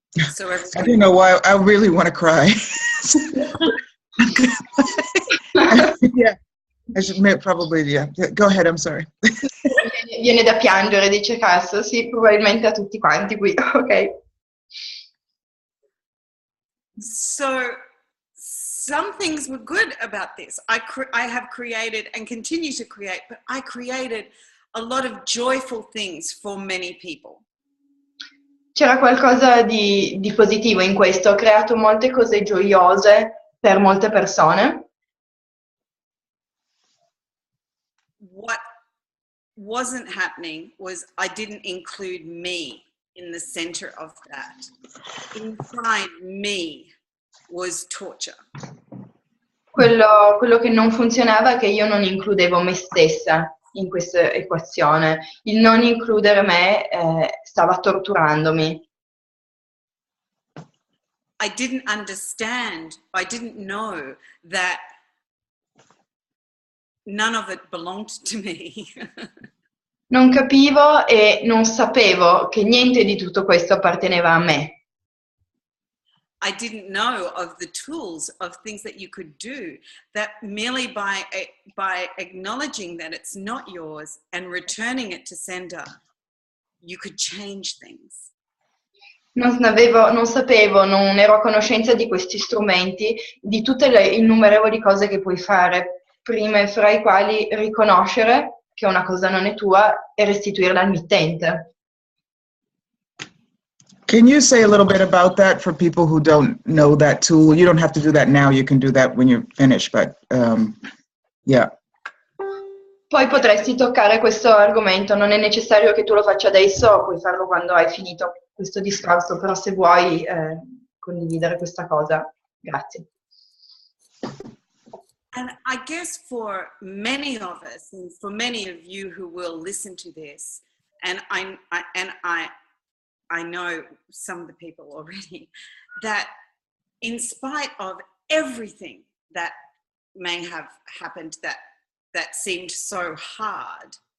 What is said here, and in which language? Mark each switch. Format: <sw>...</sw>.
<en>So I don't know why I really want to cry. Yeah, I should probably, yeah. Go ahead, I'm sorry.</en> <it>Viene da piangere, dice Kass, sì, probabilmente a tutti quanti qui, ok.</it> <en>So some things were good about this. I have created and continue to create, but I created a lot of joyful things for many people.</en> <it>C'era qualcosa di positivo in questo, ho creato molte cose gioiose per molte persone.</it> <en>What wasn't happening was I didn't include me in the center of that. Inside me was torture.</en> <it>Quello che non funzionava è che io non includevo me stessa in questa equazione. Il non includere me stava torturandomi.</it> <en>I didn't understand, I didn't know that none of it belonged to me.</en> <it>Non capivo e non sapevo che niente di tutto questo apparteneva a me.</it> <en>I didn't know of the tools of things that you could do, that merely by acknowledging that it's not yours and returning it to sender, you could change things.</en> <it>Non sapevo, non ero a conoscenza di questi strumenti, di tutte le innumerevoli cose che puoi fare, prime fra i quali riconoscere che una cosa non è tua e restituirla al mittente.</it> <en>Can you say a little bit about that for people who don't know that tool? You don't have to do that now, you can do that when you're finished, but yeah.</en> <it>Poi potresti toccare questo argomento, non è necessario che tu lo faccia adesso, puoi farlo quando hai finito questo discorso, però se vuoi condividere questa cosa, grazie.</it> <en>And I guess for many of us, and for many of you who will listen to this, and I know some of the people already, that in spite of everything that may have happened that seemed so hard.</en>